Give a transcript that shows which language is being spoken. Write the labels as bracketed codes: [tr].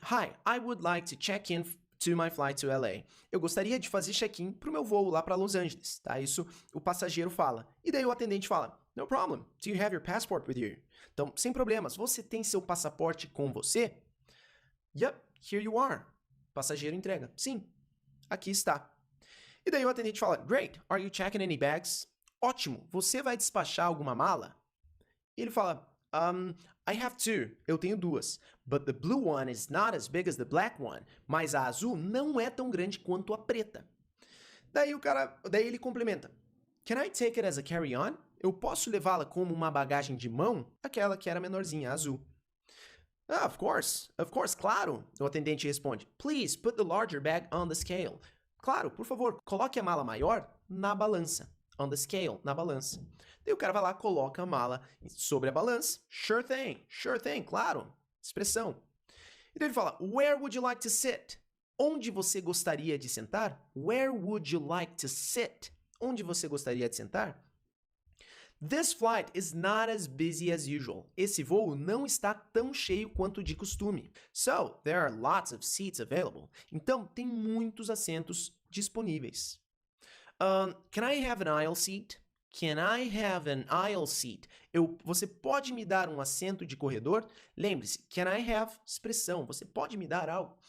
[en] Hi, I would like to check in to my flight to LA. [pt] Eu gostaria de fazer check-in pro meu voo lá para Los Angeles, tá? Isso o passageiro fala. E daí o atendente fala, [en] no problem, do you have your passport with you? [pt] Então, sem problemas, você tem seu passaporte com você? [en] Yep, here you are. [pt] O passageiro entrega, sim, aqui está. E daí o atendente fala, [en] great, are you checking any bags? [pt] Ótimo, você vai despachar alguma mala? E ele fala, [en] I have two. [pt] Eu tenho duas. [en] But the blue one is not as big as the black one. [pt] Mas a azul não é tão grande quanto a preta. Daí ele complementa. [en] Can I take it as a carry-on? [pt] Eu posso levá-la como uma bagagem de mão? Aquela que era menorzinha, a azul. [en] Of course, [pt] claro. O atendente responde. [en] Please put the larger bag on the scale. [pt] Claro, por favor, coloque a mala maior na balança. [en] On the scale, [pt] na balança. Daí o cara vai lá, coloca a mala sobre a balança. [en] Sure thing, [pt] claro. Expressão. [en] E daí ele fala, where would you like to sit? [pt] Onde você gostaria de sentar? [en] Where would you like to sit? [pt] Onde você gostaria de sentar? [en] This flight is not as busy as usual. [pt] Esse voo não está tão cheio quanto de costume. [en] So, there are lots of seats available. [pt] Então, tem muitos assentos disponíveis. [en] Can I have an aisle seat? Can I have an aisle seat? [pt] Você pode me dar um assento de corredor? Lembre-se, [en] can I have, [pt] expressão, você pode me dar algo.